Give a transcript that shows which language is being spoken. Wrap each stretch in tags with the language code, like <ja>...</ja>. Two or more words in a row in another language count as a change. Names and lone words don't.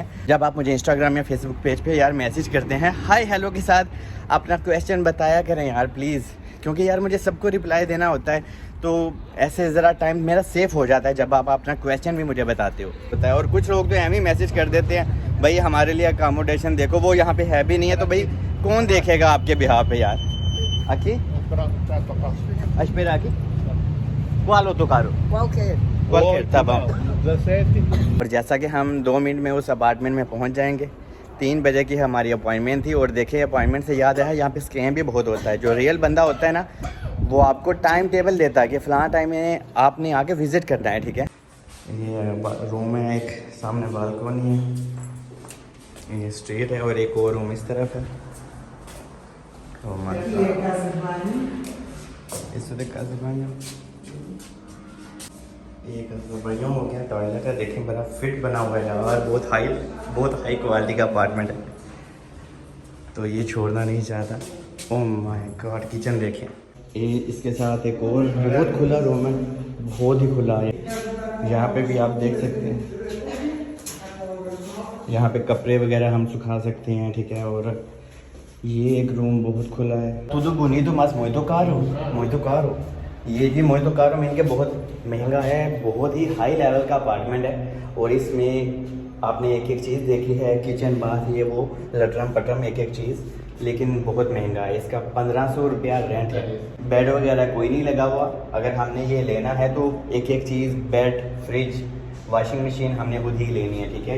<hi>जब आप मुझे इंस्टाग्राम या फेसबुक पेज पे यार मैसेज करते हैं</hi> <en>hi hello</en> <hi>के साथ, अपना क्वेश्चन बताया करें यार प्लीज़, क्योंकि यार मुझे सबको रिप्लाई देना होता है। तो ऐसे ज़रा टाइम मेरा सेफ हो जाता है जब आप अपना क्वेश्चन भी मुझे बताते हो, पता है। और कुछ लोग तो एम ही मैसेज कर देते हैं भाई हमारे लिए अकोमोडेशन देखो, वो यहाँ पे है भी नहीं है, तो भाई कौन देखेगा आपके बिहार पे यार।</hi> <pt>Aqui? A esperar aqui? Qual outro carro? Qualquer, tá bom।</pt> <hi>और जैसा कि हम 2 मिनट में उस अपार्टमेंट में पहुंच जाएंगे। 3 बजे की हमारी अपॉइंटमेंट थी। और देखिए अपॉइंटमेंट से याद आया, यहाँ पे स्कैम भी बहुत होता है। जो रियल बंदा होता है ना, वो आपको</hi> <en>time table</en> <hi>देता है कि फ़लाँ टाइम में आपने आके विज़िट करना है, ठीक है। ये रूम है, एक सामने बालकोनी है, ये स्ट्रीट है और एक और रूम इस तरफ है।</hi> <pt>तो isso de casa de banho, ये casa de banho</pt> <hi>हो गया। टॉयलेट है, देखें बड़ा फिट बना हुआ है यार, बहुत</hi> <en>high quality</en> <hi>का अपार्टमेंट है। तो ये छोड़ना नहीं चाहता।</hi> <en>oh my god,</en> <hi>किचन देखें। ये इसके साथ एक और बहुत खुला रूम है, बहुत ही खुला है। यहाँ पे भी आप देख सकते हैं, यहाँ पे कपड़े वगैरह हम सुखा सकते हैं, ठीक है। और ये एक रूम बहुत खुला है। तुझे</hi> <pt>bonito más muito caro।</pt> <hi>ये भी</hi> <pt>muito caro</pt> <hi>में इनके बहुत महंगा है, बहुत ही</hi> <en>high level</en> <hi>का अपार्टमेंट है। और इसमें आपने एक एक चीज़ देखी है, किचन, बाथ, ये वो लटरम पटरम एक एक चीज़, लेकिन बहुत महंगा है। इसका 1500 रुपया रेंट है। बेड वगैरह कोई नहीं लगा हुआ। अगर हमने ये लेना है तो एक एक चीज़, बेड, फ्रिज,</hi> <en>washing machine</en> <hi>हमने खुद ही लेनी है, ठीक है।</hi>